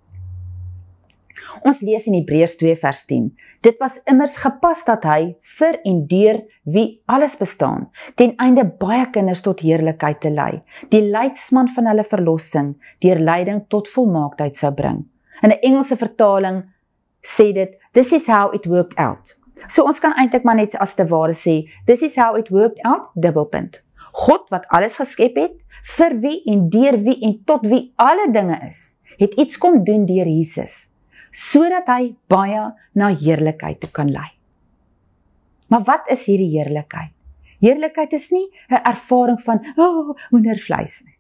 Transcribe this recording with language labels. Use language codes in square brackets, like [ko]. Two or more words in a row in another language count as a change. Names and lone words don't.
[af] Ons lees in Hebreërs 2 vers 10, dit was immers gepas dat hy vir en deur wie alles bestaan, ten einde baie kinders tot heerlikheid te lei, die leidsman van hulle verlossing, deur lyding tot volmaaktheid sou bring. In 'n Engelse vertaling sê dit, [en] this is how it worked out. [af] So ons kan eintlik maar net as te ware sê, [en] this is how it worked out, [af] dubbelpunt. God wat alles geskep het, vir wie en deur wie en tot wie alle dinge is, het iets kom doen deur Jesus, sodat hy baie na heerlikheid toe kan lei. Maar wat is hierdie heerlikheid? Heerlikheid is nie 'n ervaring van, hoendervleis nie.